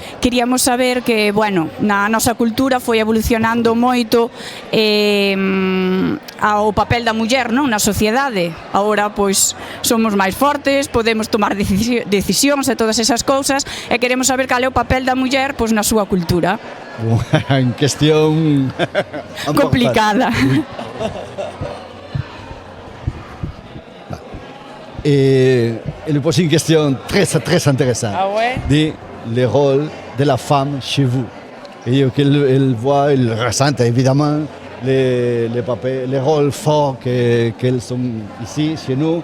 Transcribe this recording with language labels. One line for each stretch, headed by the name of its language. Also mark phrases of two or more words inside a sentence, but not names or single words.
Galician: Queríamos saber que, bueno, na nosa cultura foi evolucionando moito ao papel da muller, non, na sociedade. Agora, pois, somos máis fortes, podemos tomar decisións e todas esas cousas, e queremos saber cal é o papel da muller, pois, na súa cultura. En cuestión complicada.
French: Elle pose une question très intéressante. Ah ouais? Dit le rôle de la femme chez vous. Et qu'elle voit, elle ressent évidemment les rôles forts qu'elles sont ici, chez nous.